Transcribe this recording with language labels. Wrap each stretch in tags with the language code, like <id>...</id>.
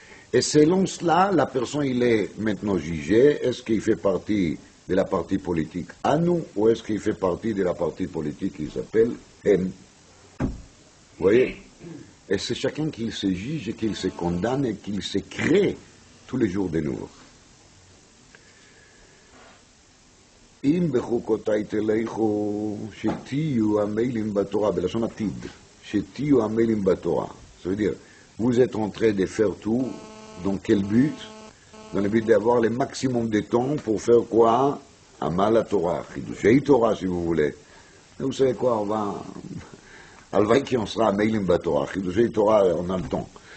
<fr>Et selon cela, la personne, il est maintenant jugé, est-ce qu'il fait partie de la partie politique à nous, ou est-ce qu'il fait partie de la partie politique qui s'appelle M. Vous voyez? Et c'est chacun qui se juge et qui se condamne et qui se crée tous les jours de nouveau.</fr> <he>אם בחוקותיי תלכו, שתהיו עמלים בתורה, בלשון עתיד, שתהיו עמלים בתורה.</he> <fr>Ça veut dire, vous êtes en train de faire tout, dans quel but? Dans le but d'avoir le maximum de temps pour faire quoi? Amal à Torah, Chidushei Torah si vous voulez. Et vous savez quoi, on va... Alvaï qui on sera Amelim Batorah, Chidushei Torah, on a le temps.</fr>